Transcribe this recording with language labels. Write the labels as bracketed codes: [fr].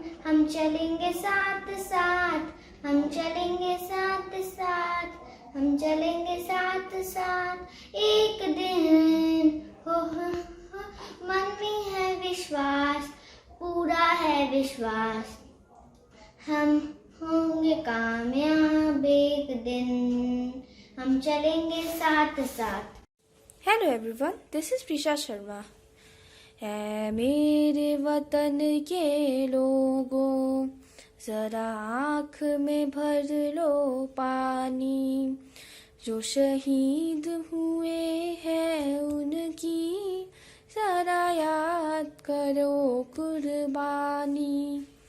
[hi] हम चलेंगे साथ साथ, हम चलेंगे साथ साथ, हम चलेंगे साथ साथ एक दिन। हो मन में है विश्वास, पूरा है विश्वास, हम होंगे कामयाब एक दिन। हम चलेंगे साथ साथ। [en] Hello everyone, this is Prisha Sharma. [hi] है मेरे वतन के लोगों, जरा आँख में भर लो पानी। जो शहीद हुए हैं उनकी जरा याद करो कुर्बानी।